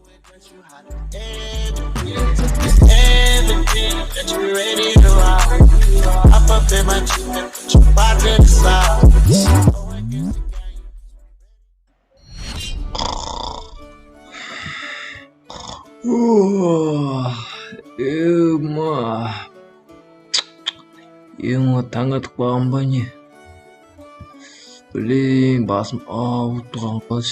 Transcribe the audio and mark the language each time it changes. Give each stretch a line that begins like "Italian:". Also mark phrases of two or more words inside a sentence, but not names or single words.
English: Everything that you ready to rock. Hop up in my Jeep and put your body to the side.
Kazakh: Ема таң атып қалған ба не? Блин, басым ауырып тұрған қыз.